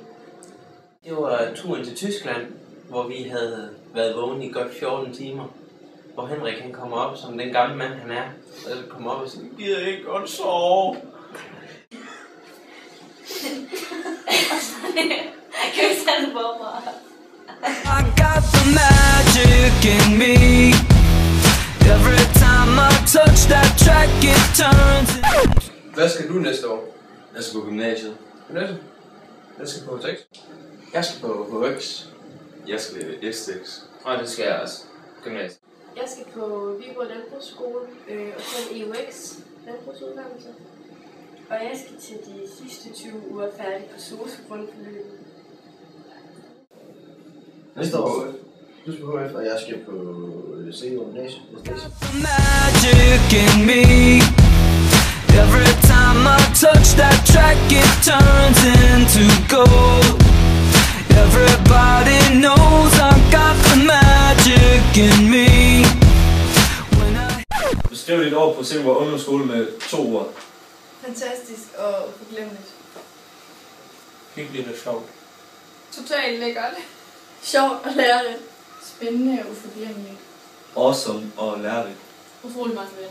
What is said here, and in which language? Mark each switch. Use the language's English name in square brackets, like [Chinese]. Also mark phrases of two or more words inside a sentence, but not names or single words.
[Danish] Det var turen til Tyskland, hvor vi havde været vågne i godt 14 timer. Hvor Henrik han kommer op, som den gamle mand han er, og så kommer op og siger, gider ikke godt sove. Jeg kan ikke tage det på mig. [English] I got the magic in me. Every time I touch that track, it turns. [Danish] Hvad skal du næste år? Jeg skal på gymnasiet. Gymnasiet? Jeg skal på tekst. Jeg skal på HX. Jeg skal STX. Og det skal jeg også. Gymnasiet. Jeg skal på Viborg Landbrugsskole og så EUX, landbrugsuddannelse. Og jeg skal til de sidste 20 uger færdig på SOSU-grundforløbet. Næste år. Du skal på HF, og jeg skal på Silkeborg Gymnasium. [English] Magic in me. Every time I touch that track, it turns into gold. Everybody knows I got the magic in me. [Danish] Beskriv dit år på Silkeborg Ungdomsskole med 2 ord. Fantastisk og uforglemmeligt. Hyggeligt og sjovt. Totalt lækkert. Sjovt og lærerigt. Spændende og uforglemmeligt. Awesome og lærerigt.